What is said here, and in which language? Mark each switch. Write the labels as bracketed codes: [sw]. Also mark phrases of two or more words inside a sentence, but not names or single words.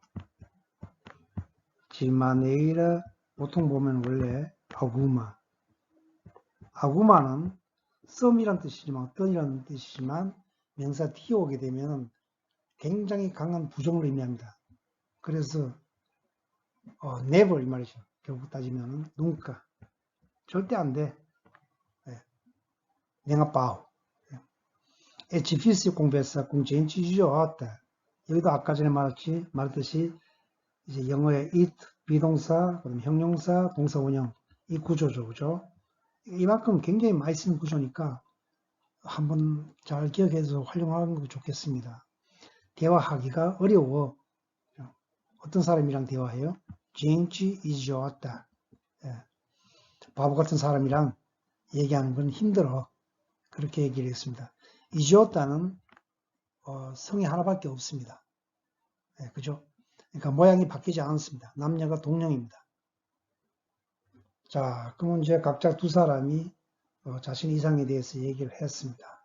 [ko] 지마네이라 보통 보면 원래 아구마는 썸이란 뜻이지만 어떤이라는 뜻이지만 명사 뒤에 오게 되면 굉장히 강한 부정을 의미합니다. 그래서 never 이 말이죠. 결국 따지면 nunca 절대 안 돼. [pt] Nem a pau. É difícil conversar com gente idiota. [ko] 여기도 아까 전에 말했듯이 이제 영어의 it, 비동사, 그다음 형용사, 동사 원형 이 구조죠, 그죠? 이만큼 굉장히 많이 쓰는 구조니까 한번 잘 기억해서 활용하는 거 좋겠습니다. 대화하기가 어려워. 어떤 사람이랑 대화해요? [pt] gente idiota. [ko] 바보 같은 사람이랑 얘기하는 건 힘들어. 그렇게 얘기를 했습니다. 이지오타는 성이 하나밖에 없습니다. 그죠? 그러니까 모양이 바뀌지 않습니다. 남녀가 동령입니다. 자, 그러면 이제 각자 두 사람이 자신의 이상에 대해서 얘기를 했습니다.